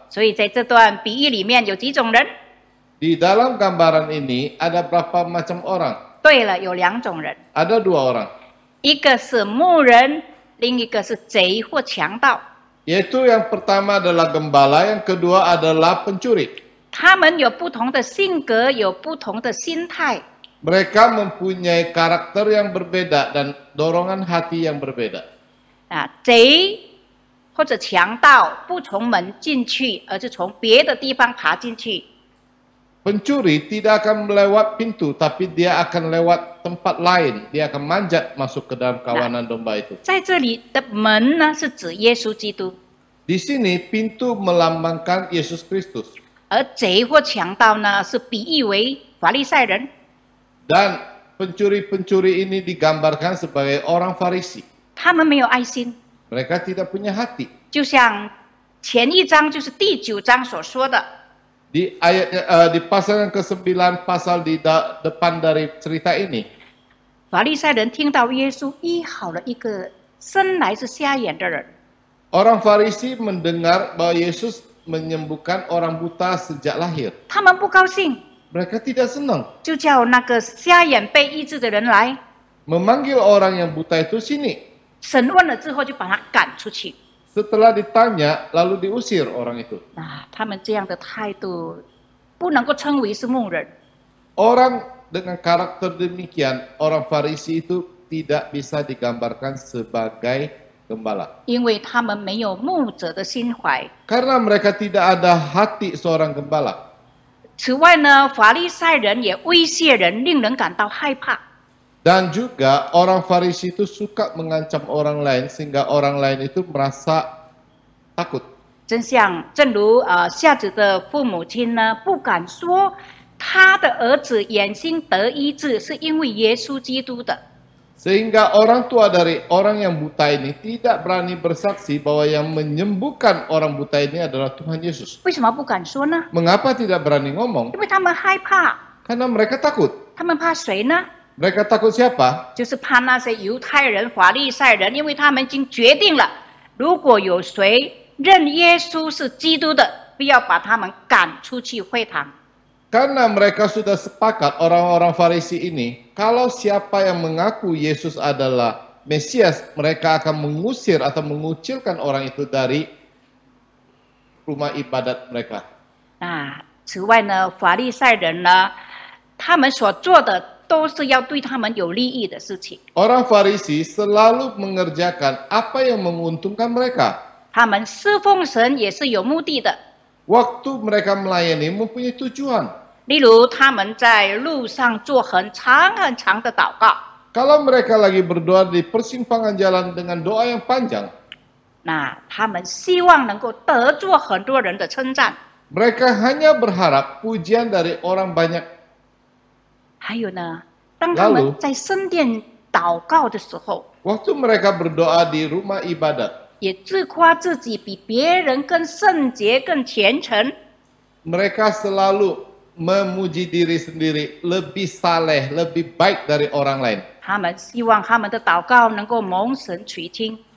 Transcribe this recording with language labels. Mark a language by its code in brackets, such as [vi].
[zh] 所以在这段比喻里面有几种人？ [id] Di dalam gambaran ini ada berapa macam orang? [zh] 对了，有2种人， [id] Ada 2 orang, [zh] 一个是牧人，另一个是贼或强盗。 [id] yaitu yang pertama adalah gembala, yang kedua adalah pencuri. [zh] 他们有不同的性格，有不同的心态。 [id] Mereka mempunyai karakter yang berbeda dan dorongan hati yang berbeda. [zh] 贼或者强盗不从门进去，而是从别的地方爬进去。 [id] Pencuri tidak akan melewat pintu, tapi dia akan lewat tempat lain. Dia akan manjat masuk ke dalam kawanan domba itu. [zh] 在这里的门呢，是指耶稣基督， [id] Di sini pintu melambangkan Yesus Kristus. [zh] 而贼或强盗呢，是比喻为法利赛人。 [id] Dan pencuri-pencuri ini digambarkan sebagai orang Farisi. [zh] 他们没有爱心， [id] Mereka tidak punya hati. [zh] 就像前一章就是第9章所说的， [id] Di pasal yang ke-9, pasal di depan dari cerita ini, [zh] 法利赛人听到耶稣医好了一个生来是瞎眼的人， [id] orang Farisi mendengar bahwa Yesus menyembuhkan orang buta sejak lahir. [zh] 他们不高兴， [id] Mereka tidak senang. [zh] 就叫那个瞎眼被医治的人来， [id] Memanggil orang yang buta itu sini. [zh] 审问了之后就把他赶出去。 [id] Setelah ditanya, lalu diusir orang itu. [zh] 他们这样的态度不能够称为是牧人。 [id] Orang dengan karakter demikian, orang Farisi itu tidak bisa digambarkan sebagai gembala. [zh] 因为他们没有牧者的心怀。 [id] Karena mereka tidak ada hati seorang gembala. [zh] 此外呢，法利赛人也威胁人，令人感到害怕。 [id] Dan juga orang Farisi itu suka mengancam orang lain sehingga orang lain itu merasa takut. [zh] 正如夏子的父母亲呢，不敢说他的儿子眼睛得医治是因为耶稣基督的。 [id] Sehingga orang tua dari orang yang buta ini tidak berani bersaksi bahwa yang menyembuhkan orang buta ini adalah Tuhan Yesus. [zh] 为什么不敢说呢？ [id] Mengapa tidak berani ngomong? [zh] 因为他们害怕。 [id] Karena mereka takut. [zh] 他们怕谁呢？ [id] Mereka takut siapa? [zh] 就是怕那些犹太人、法利赛人，因为他们已经决定了，如果有谁认耶稣是基督的，必要把他们赶出去会堂。 [id] Karena mereka sudah sepakat orang-orang Farisi ini, kalau siapa yang mengaku Yesus adalah Mesias, mereka akan mengusir atau mengucilkan orang itu dari rumah ibadat mereka. [zh] 此外呢，法利赛人呢，他们所做的都是要对他们有利益的事情。 [id] Orang Farisi selalu mengerjakan apa yang menguntungkan mereka. [zh] 他们侍奉神也是有目的的， [id] Waktu mereka melayani mempunyai tujuan. [zh] 例如他们在路上做很长很长的祷告， [id] Kalau mereka lagi berdoa di persimpangan jalan dengan doa yang panjang, [zh] 他们希望能够得着很多人的称赞。 [id] mereka hanya berharap pujian dari orang banyak. [zh] 还有呢，当他们在圣殿祷告的时候， [id] Waktu mereka berdoa di rumah ibadat, [zh] 也自夸自己比别人更圣洁、更虔诚。 [id] mereka selalu memuji diri sendiri, lebih saleh, lebih baik dari orang lain. [zh] 他们希望他们的祷告能够蒙神垂听，